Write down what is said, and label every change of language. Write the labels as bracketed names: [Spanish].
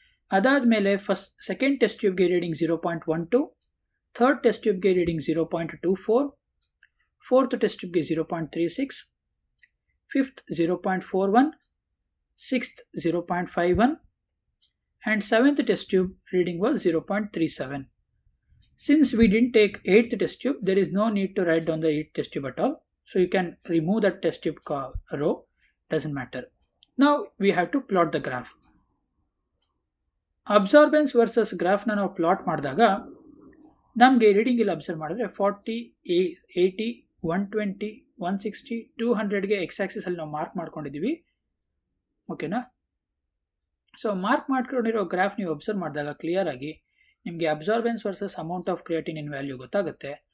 [Kannada] ಅದಾದಮೇಲೆ second test ಟ್ಯೂಬ್ಗೆ reading 0.12, third test ಟ್ಯೂಬ್ಗೆ reading 0.24, fourth test ಟ್ಯೂಬ್ಗೆ 0.36, fifth 0.41, sixth 0.51 [English] and 7th test tube reading was 0.37. Since we didn't take 8th test tube, there is no need to write down the 8th test tube at all. So you can remove that test tube row, doesn't matter. Now we have to plot the graph. Absorbance versus graph na [Kannada] ನಾವು plot ಮಾಡಿದಾಗ ನಮಗೆ reading ಇಲ್ಲಿ observe ಮಾಡಿದ್ರೆ 40, 80, 120, 160, 200ಗೆ X Axis ಅಲ್ಲಿ ನಾವು mark ಮಾಡ್ಕೊಂಡಿದ್ದೀವಿ. ಓಕೆನಾ. So mark ಮಾಡ್ಕೊಂಡಿರೋ ಗ್ರಾಫ್ ನೀವು ಅಬ್ಸರ್ವ್ ಮಾಡಿದಾಗ ಕ್ಲಿಯರ್ ಆಗಿ ನಿಮಗೆ [English] absorbance versus amount of creatine in value [Kannada] ಗೊತ್ತಾಗುತ್ತೆ.